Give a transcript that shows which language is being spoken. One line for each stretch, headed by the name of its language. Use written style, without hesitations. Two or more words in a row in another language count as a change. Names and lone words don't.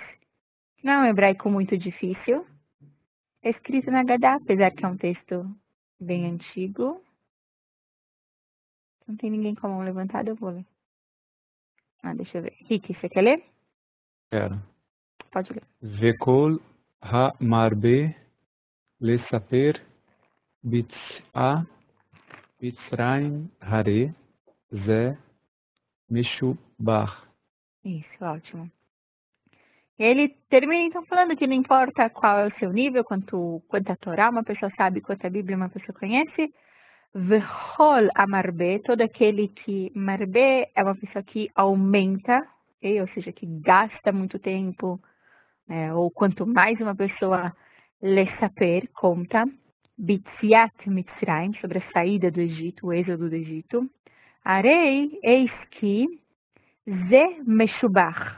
Portuguese: Não é um hebraico muito difícil. É escrito na Agadá, apesar que é um texto bem antigo. Não tem ninguém com a mão levantada, eu vou ler. Deixa eu ver. Kiki, você quer ler? Quero. Pode ler.
Hebrew: וכל המרבה לספר ביציאת מצרים הרי זה משובח.
Portuguese: Isso, ótimo. Ele termina então falando que não importa qual é o seu nível, quanta Torá uma pessoa sabe, quanta Bíblia uma pessoa conhece.
Hebrew: וכל המרבה,
Portuguese: todo aquele que... Marbe é uma pessoa que aumenta, okay? Ou seja, que gasta muito tempo, ou quanto mais uma pessoa lesaper, conta,
Hebrew: ביציאת מצרים,
Portuguese: sobre a saída do Egito, o êxodo do Egito, Arei, eis que,
Hebrew: זה משובח.